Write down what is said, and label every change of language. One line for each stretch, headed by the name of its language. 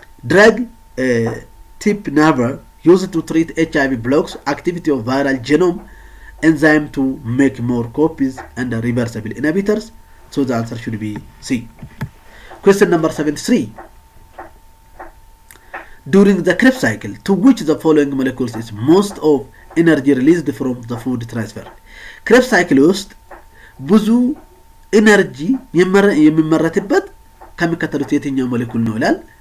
English: ድራግ ቲፕ ናቨር used to treat HIV blocks activity of viral genome enzyme to make more copies and reversible inhibitors. So the answer should be C. Question number 73. During the Krebs cycle, to which the following molecules is most of energy released from the food transfer?
Amharic: Krebs cycle ውስጥ ብዙ ኤነርጂ የሚመረትበት ከሚከተሉት የትኛው ሞለኪውል ነው ይላል?